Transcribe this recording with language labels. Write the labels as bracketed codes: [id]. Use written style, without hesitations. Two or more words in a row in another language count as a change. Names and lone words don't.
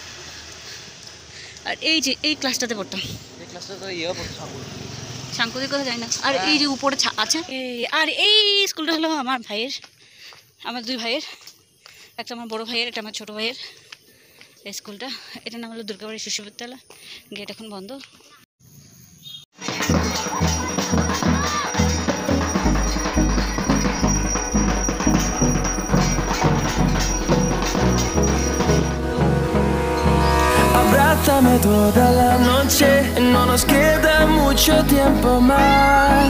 [bn] আর এই যে এই ক্লাসটাতে পড়তাম, সাংকুদি কথা যায় না। আর এই যে উপরে আছে, আর এই স্কুলটা হলো আমার ভাইয়ের, আমার দুই ভাইয়ের, একটা আমার বড় ভাইয়ের, একটা আমার ছোট ভাইয়ের। এই স্কুলটা, এটার নাম হলো দুর্গাবাড়ি শিশু বিদ্যালয়। গেট এখন বন্ধ। [es] Abrázame toda la noche, no nos queda mucho tiempo más.